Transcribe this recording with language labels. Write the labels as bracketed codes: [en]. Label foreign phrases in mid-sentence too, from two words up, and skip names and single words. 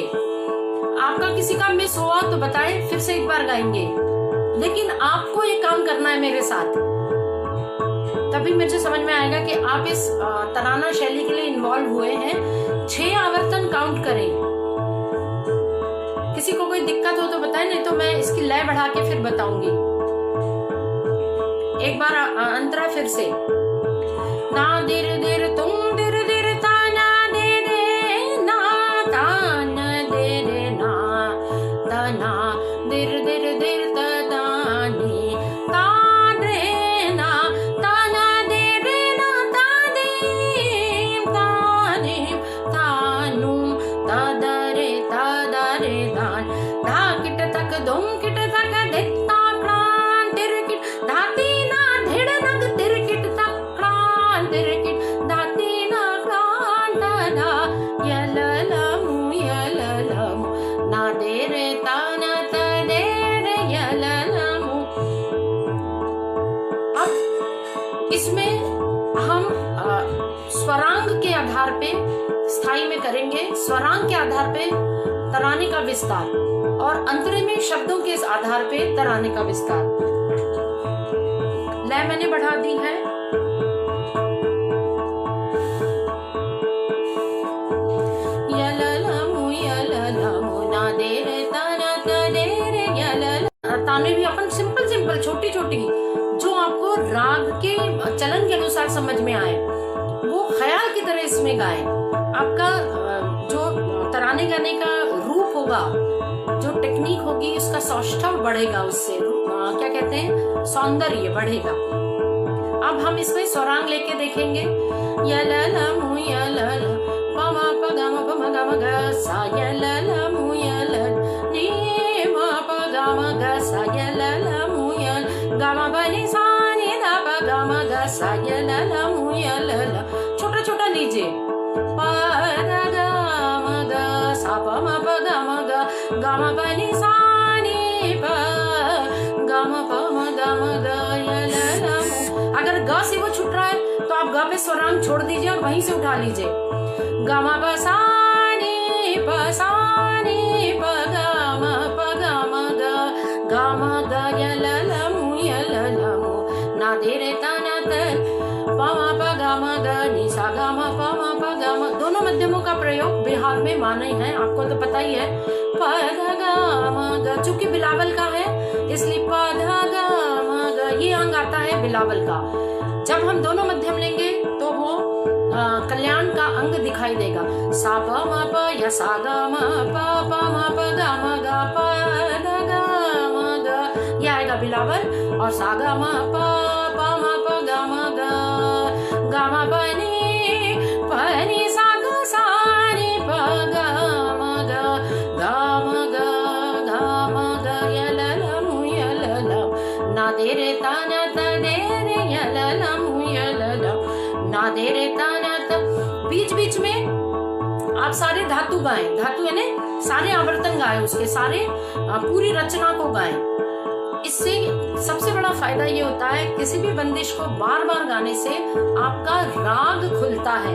[hi] आपका किसी का मिस हुआ तो बताएं, फिर से एक बार गाएंगे, लेकिन आपको ये काम करना है मेरे साथ, तभी मुझे समझ में आएगा कि आप इस तराना शैली के लिए इन्वॉल्व हुए हैं। 6 आवर्तन काउंट करें। किसी को कोई दिक्कत हो तो बताएं, नहीं तो मैं इसकी लय बढ़ा के फिर बताऊंगी। एक बार अंतरा फिर से। ना देर देर तुम देर देर ता ना दे रे ना ता न दे रे ना ता ना देर देर देर ता दा ने ता दे ना ता ना दे रे ना ता दे ता नु ता दा रे दान धा किट तक धुम किट तक दित्ता क्रांत तिरकिट धाती ना धेड़ नग तिरकिट तक क्रांत तिरकिट धाती ना क्रांत धा यललमु यललमु ना दे रे ता ना ता दे रे यललमु। अब इसमें हम स्वरांग के आधार पे स्थाई में करेंगे, स्वरांग के आधार पे तराने का विस्तार, और अंतरे में शब्दों के इस आधार पे तराने का विस्तार। लय मैंने बढ़ा दी है। यललमु यललमु ना दे रे ता ना ता दे रे यललमु। ताने भी अपन [en] simple simple [hi] छोटी छोटी, जो आपको राग के चलन के अनुसार समझ में आए, वो ख्याल की तरह इसमें गाए। आपका जो तराने गाने का रूप होगा, जो टेक्निक होगी, उसका सौष्ठव बढ़ेगा, उससे क्या कहते हैं, सौंदर्य बढ़ेगा। अब हम इसमें स्वरांग लेके देखेंगे। यललमु यलल पम प ग म प म ग म ग सा यललमु यलल नी म प ग म ग सा यललमु यल ग म प नि सा नि द प ग म ग सा यललमु यलल। छोटा छोटा लीजिए। प द ग म ग सा प म प ग म ग ग म प नि सा नि प ग म प म ग म ग यललमु। अगर ग से वो छूट रहा है तो आप ग पे स्वरांग छोड़ दीजिए और वहीं से उठा लीजिए। ग म प सा नि प ग म प ग म ग यललमु यललमु ना दे रे ता ना त प म प ग म ग नि सा ग म प म प ग म। दोनों मध्यमों का प्रयोग बिहार में माने है, आपको तो पता ही है। प ध ग म ग, चूंकि बिलावल का है इसलिए प ध ग म ग ये अंग आता है बिलावल का। जब हम दोनों मध्यम लेंगे तो वो कल्याण का अंग दिखाई देगा। सा प म प या सा ग म प म प ग म ग प ध ग म ग, ये आएगा बिलावल। और सा ग म प म प ग म ग ग म प नि सा ग सा नि प ग म ग ग म ग यललमु यललमु ना दे रे ता ना ता दे रे यललमु यललमु ना दे रे ता ना ता। बीच बीच में आप सारे धातु गाएं, धातु यानी सारे आवर्तन गाएं, उसके सारे पूरी रचना को गाएं। इससे सबसे बड़ा फायदा ये होता है, किसी भी बंदिश को बार बार गाने से आपका राग खुलता है।